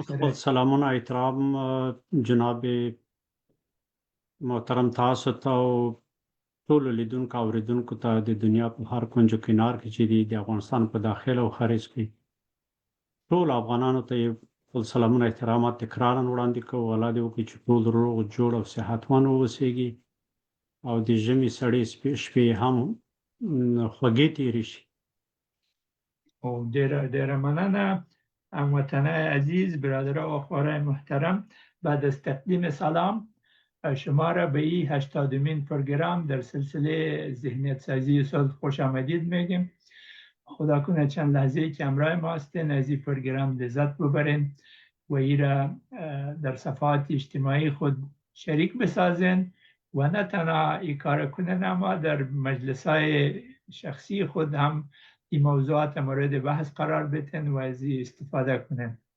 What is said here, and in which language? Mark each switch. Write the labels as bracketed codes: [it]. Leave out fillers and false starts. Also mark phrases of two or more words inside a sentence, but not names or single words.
[ps] خپل سلامونه احترام جناب محترم تاسو ته او ټولو لیدونکو او اوریدونکو ته د دنیا په هر کونج و کنار کې چې د افغانستان په داخل او خارج کې ټول افغانانو ته خپل سلامونه احترامات تکرارا وړاندې کوو. الله دې وکړي چې ټول روغ جوړ او صحتمند واوسیږي او د ژمي سړې شپې هم خوږې تېرې شي. او ډېره مننه [fa] هموطنای عزیز، برادرها و خوارای محترم. بعد از تقدیم سلام، شما را به این 80مین پروگرام در سلسله ذهنیت سازی صلح خوش آمدید میگیم. خدا کنه چند لحظه که همراه ما هستین از این پروگرام لذت ببرین و این را در صفحات اجتماعی خود شریک بسازین و نه تنها این کار کنن، اما در مجلس‌های شخصی خود هم این موضوعات مورد بحث قرار بدین و از این استفاده کنن.